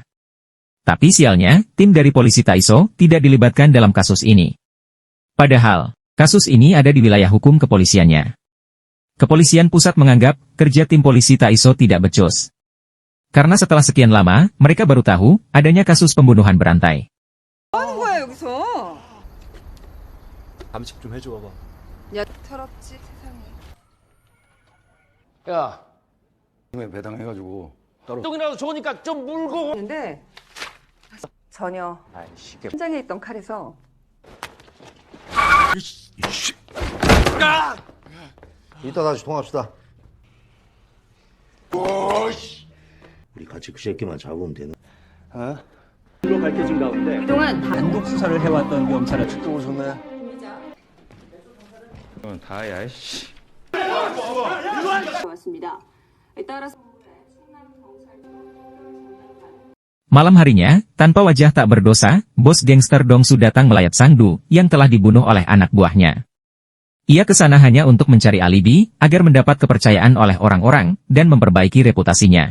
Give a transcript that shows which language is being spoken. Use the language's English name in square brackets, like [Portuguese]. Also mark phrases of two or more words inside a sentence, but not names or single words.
[Indonesian] Tapi sialnya, tim dari polisi Taiso tidak dilibatkan dalam kasus ini. Padahal, kasus ini ada di wilayah hukum kepolisiannya. Kepolisian pusat menganggap kerja tim polisi Taiso tidak becus. Karena setelah sekian lama, mereka baru tahu adanya kasus pembunuhan berantai. [Korean] 뭐야 여기서? 감식 좀 해줘 봐봐. 야 더럽지 세상에. 야, 왜 배당해가지고 따로. 똥이라도 좋으니까 좀 물고. 근데 전혀 현장에 있던 칼에서 이따 다시 통합시다. 우리 같이 그 새끼만 잡으면 되는. 로 밝혀진 가운데 그동안 다 단독 수사를 해왔던 경찰은 또 오셨네. 다야 씨. 왔습니다. 따라서 [Indonesian] Malam harinya, tanpa wajah tak berdosa, bos gangster Dongsu datang melayat Sangdu yang telah dibunuh oleh anak buahnya. Ia ke sana hanya untuk mencari alibi, agar mendapat kepercayaan oleh orang-orang, dan memperbaiki reputasinya.